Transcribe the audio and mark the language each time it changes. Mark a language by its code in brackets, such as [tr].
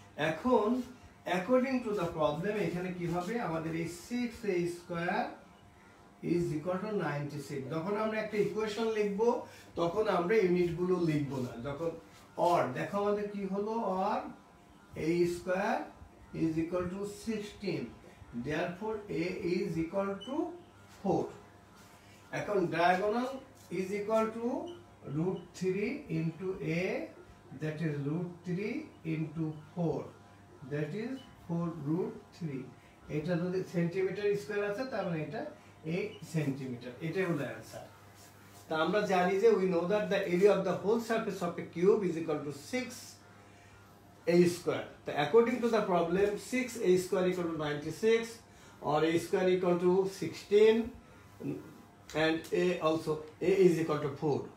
[bn] এখন [en] according to the problem [bn] এখানে কি হবে, আমাদের এই 6a square is equal to 96। যখন আমরা একটা ইকুয়েশন লিখব তখন আমরা ইউনিটগুলো লিখব না। যখন অর দেখো আমাদের কি হলো, or a square is equal to 16, therefore a is equal to 4। [en] এখন diagonal is equal to √3 into a, that is √3 into 4, that is 4√3। [bn] এটা যদি সেন্টিমিটার স্কয়ার আছে তার মানে এটা 8 সেন্টিমিটার। এটাই হলো অ্যানসার। তা আমরা জানি যে [en] we know that the area of the whole surface of a cube is equal to 6a square. So according to the problem, 6a square equal to 96 or a square equal to 16, and a is equal to 4.